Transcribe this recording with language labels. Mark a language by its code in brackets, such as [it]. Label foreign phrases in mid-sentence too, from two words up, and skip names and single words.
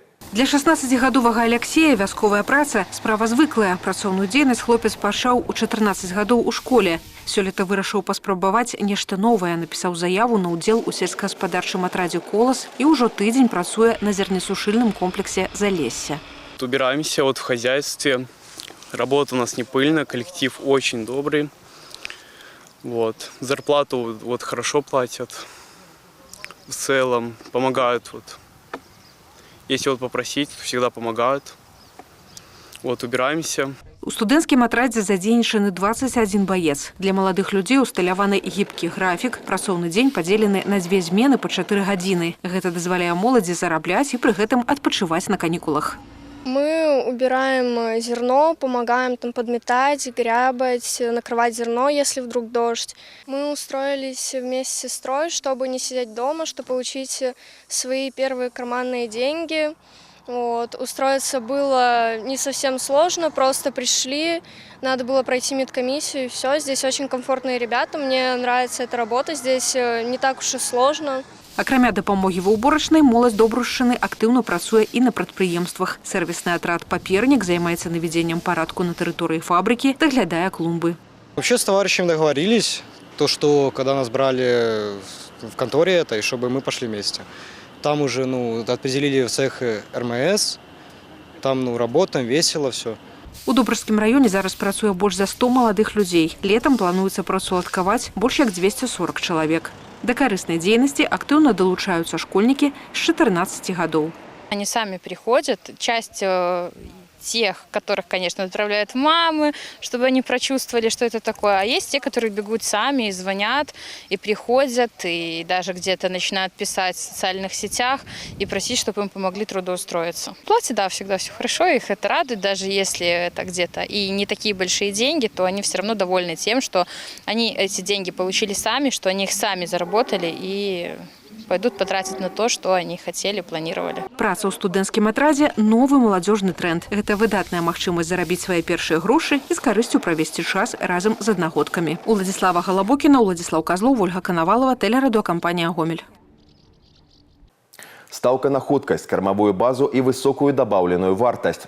[be] Для 16-гадовага Алексея вясковая праца – справа звыклая. Працоўную дзейнасць хлопец пачаў у 14 гадоў у школе. Сёлета вырашыў паспрабаваць нешта новае. Напісаў заяву на ўдзел у сельскагаспадарчым атрадзе «Колас» і ўжо тыдзень працуе на зернесушыльным комплексе «Залесье». [ru] Убираемся в хозяйстве. Работа у нас не пыльная, коллектив очень добрый. Зарплату хорошо платят. В целом помогают. Если попросить, всегда помогают. Убираемся. [be] У студэнцкім атрадзе задзейнічаны 21 баец. Для маладых людзей усталяваны гібкі графік. Працоўны дзень падзелены на 2 змены па 4 гадзіны. Гэта дазваляе моладзі зарабляць і пры гэтым адпачываць на канікулах. [ru] Мы убираем зерно, помогаем там подметать, грябать, накрывать зерно, если вдруг дождь. Мы устроились вместе с сестрой, чтобы не сидеть дома, чтобы получить свои первые карманные деньги. Устроиться было не совсем сложно, просто пришли, надо было пройти медкомиссию и все. Здесь очень комфортные ребята, мне нравится эта работа, здесь не так уж и сложно. [be] Акрамя дапамогі ва ўборачнай, моладзь Добрушчыны актыўна працуе і на прадпрыемствах. Сервисный атрад «Папернік» займаецца наведзеннем парадку на тэрыторыі фабрыкі, даглядае клумбы. [ru] Вообще с товарищем договорились, что когда нас брали в конторе этой, чтобы мы пошли вместе. Там уже определили в цех РМС, там работаем, весело все. [be] У Добрушскім раёне зараз працуе больш за 100 маладых людзей. Летам плануецца працаўладкаваць больш як 240 чалавек. Да карыснай дзейнасці актыўна далучаюцца школьнікі з 14 гадоў. [ru] Они сами приходят, часть тех, которых, конечно, отправляют мамы, чтобы они прочувствовали, что это такое. А есть те, которые бегут сами и звонят, и приходят, и даже где-то начинают писать в социальных сетях и просить, чтобы им помогли трудоустроиться. В плате, да, всегда все хорошо, их это радует, даже если это где-то и не такие большие деньги, то они все равно довольны тем, что они эти деньги получили сами, что они их сами заработали и пойдут потратить на то, что они хотели, планировали. [be] Праца ў студэнцкім атрадзе – новы маладзёжны тренд. Гэта выдатная магчымасць зарабіць свае першыя грошы і з карысцю правесці час разам з аднагодкамі. Уладзіслава Галабокіна, Уладзіслаў Казлоў, Ольга Канавалова, тэлерадыёкампанія «Гомель». Стаўка на хуткасць, кармавую базу і высокую дабаўленую вартасць.